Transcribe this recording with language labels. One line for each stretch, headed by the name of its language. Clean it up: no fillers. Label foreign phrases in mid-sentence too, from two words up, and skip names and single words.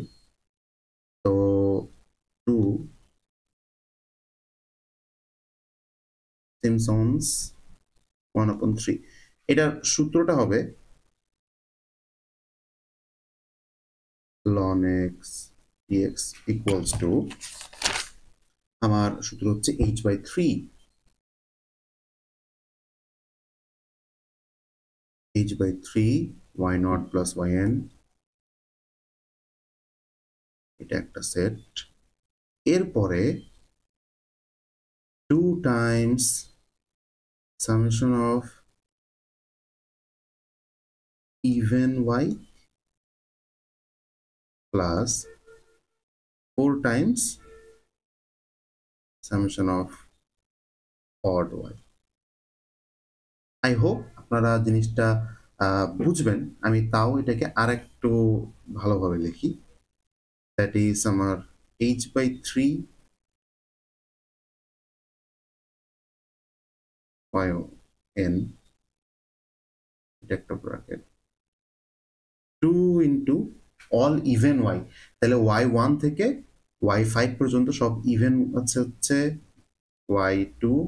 Bangla: তো 2 সিমসন্স 1/3, এটার সূত্রটা হবে
English: ln x dx equals to,
Bangla: আমার সূত্র হচ্ছে
English: h/3 y0 plus yn,
Bangla: এটা একটা সেট।
English: এরপরে 2 times summation of even y plus 4 times summation of odd y। I hope
Bangla: আপনারা জিনিসটা বুঝবেন। আমি তাও এটাকে আর একটু ভালোভাবে লিখি।
English: that is
Bangla: আমার h/3 yn, এটা একটা ব্র্যাকেট 2
English: into all even y,
Bangla: তাহলে y1 থেকে y5 পর্যন্ত সব ইভেন হচ্ছে y2